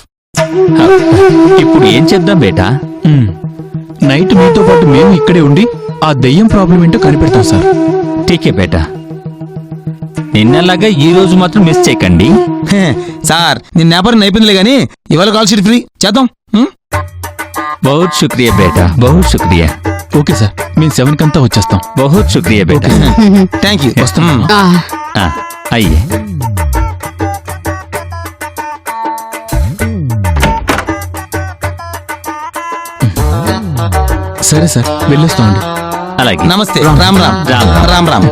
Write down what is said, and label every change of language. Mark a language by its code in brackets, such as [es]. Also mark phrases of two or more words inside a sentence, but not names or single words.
[te] ఇప్పుడు ఏం చేద్దాం బేటా? నైట్ మీతో పాటు మేము ఇక్కడే ఉండి ఆ దయ్యం ప్రాబ్లం ఏంటో కనిపెడతాం సార్. [hi] ठीक है बेटा, [te] నిన్నలాగా ఈ రోజు మాత్రం మిస్ చేయకండి. హే, సార్ నిన్న వ్యాపారం అయిపోయిందిలే గానీ ఇవాళ [en] call sheet free [te] చేద్దాం. హ్మ్? [hi] बहुत शुक्रिया बेटा, बहुत शुक्रिया. [en] okay sir, [te] మేము 7 కంతా వచ్చేస్తాం. [hi] बहुत शुक्रिया बेटा. [en] Thank you. [te] వస్తాం. ఆ, అయ్యే. సరే సార్, వెళ్ళొస్తామండి. అలాగే. నమస్తే. రామ్ రామ్ రామ్ రామ్. రామ్ రామ్.